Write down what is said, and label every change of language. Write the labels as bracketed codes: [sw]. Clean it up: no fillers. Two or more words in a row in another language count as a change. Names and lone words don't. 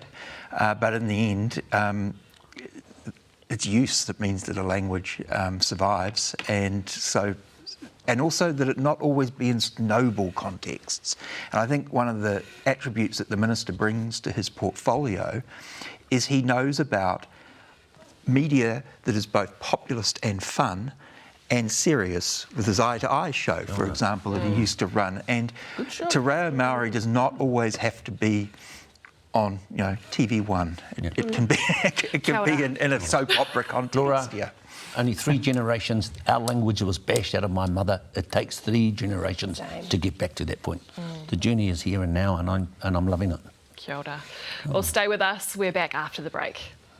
[en] But in the end, it's use that means that a language survives, and also that it not always be in noble contexts. And I think one of the attributes that the Minister brings to his portfolio is he knows about media that is both populist and fun and serious, with his Eye to Eye show, for example, that he used to run. And [mi] te reo Māori [en] does not always have to be on, you know, TV1. It can be in a soap opera context. Laura, only 3 generations. Our language was bashed out of my mother. It takes 3 generations to get back to that point. The journey is here and now, and I'm loving it. [mi] Kia ora. [en] Well, stay with us. We're back after the break.